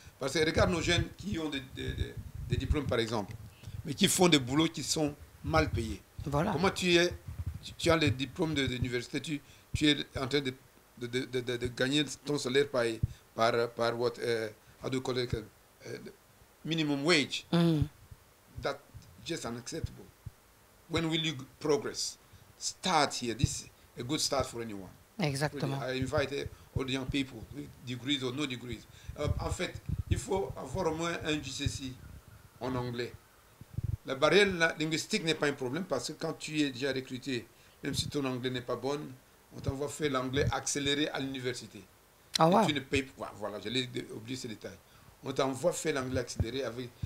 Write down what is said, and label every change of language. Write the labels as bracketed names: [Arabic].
[French] Parce que regarde nos jeunes qui ont des diplômes, par exemple, mais qui font des boulots qui sont mal payés. Voilà. Comment tu as les diplômes de l'université, tu es en train de gagner ton salaire par [English] what how do you call it, minimum wage. That's just unacceptable. When will you progress? Start here. This is a good start for anyone. Exactement. I invite all the young people, with degrees or no degrees. [French] En fait, il faut avoir au moins un GCC en anglais. La barrière linguistique n'est pas un problème parce que quand tu es déjà recruté, même si ton anglais n'est pas bon, on t'envoie faire l'anglais accéléré à l'université. Ah ouais. Tu ne payes pas. Voilà, j'allais oublier ce détail. On t'envoie faire l'anglais accéléré avec...